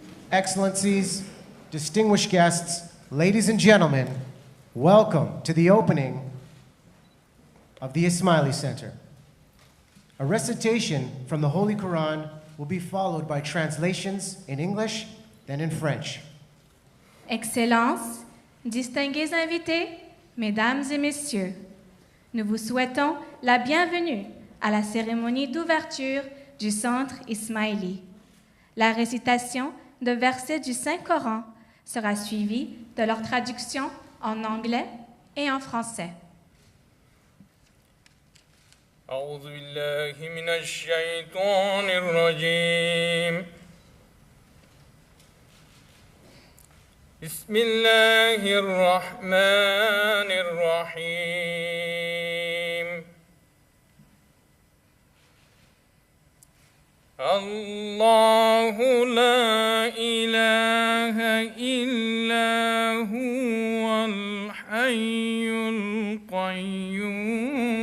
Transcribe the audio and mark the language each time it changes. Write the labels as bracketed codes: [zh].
[en] Excellencies, distinguished guests, ladies and gentlemen, welcome to the opening of the Ismaili Center. A recitation from the Holy Quran will be followed by translations in English, then in French. [fr] Excellences, distingués invités, mesdames et messieurs, nous vous souhaitons la bienvenue à la cérémonie d'ouverture du Centre Ismaili. La récitation de versets du Saint-Coran sera suivie de leur traduction en anglais et en français. [ar] أعوذ بالله من الشيطان الرجيم بسم الله الرحمن الرحيم الله لا إله إلا هو الحي القيوم